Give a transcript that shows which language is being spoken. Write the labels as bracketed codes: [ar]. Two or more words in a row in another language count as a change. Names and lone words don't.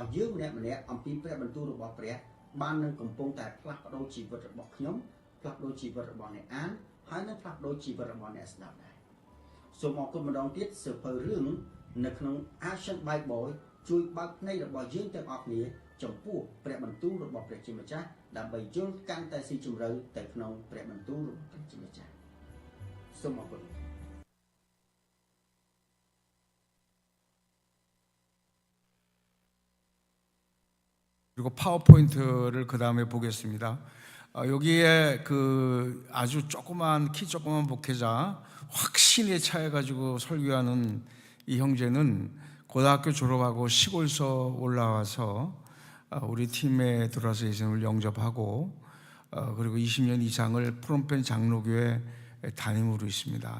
[km] យើងម្នាក់អំពីព្រះបន្ទូលរបស់ព្រះបាននឹងកំពុងតែផ្លាស់ប្ដូរជីវិតរបស់ខ្ញុំផ្លាស់ប្ដូរជីវិតរបស់អ្នកអានហើយនឹងផ្លាស់ប្ដូរជីវិតរបស់អ្នកស្ដាប់ដែរសូមអរគុណម្ដងទៀតសៀវភៅរឿងនៅក្នុង Action Bible ជួយបើកភ្នែករបស់យើងទាំងអស់គ្នាចំពោះព្រះបន្ទូលរបស់ព្រះជាម្ចាស់ដើម្បីយល់កាន់តែស៊ីជម្រៅទៅក្នុងព្រះបន្ទូលរបស់ព្រះជាម្ចាស់សូមអរគុណ [ko] 그리고 파워포인트를 그 다음에 보겠습니다. 여기에 그 아주 조그만 키 조그만 목회자 확신에 차해가지고 설교하는 이 형제는 고등학교 졸업하고 시골서 올라와서 우리 팀에 들어와서 예수님을 영접하고 그리고 20년 이상을 프롬펜 장로교회 담임으로 있습니다.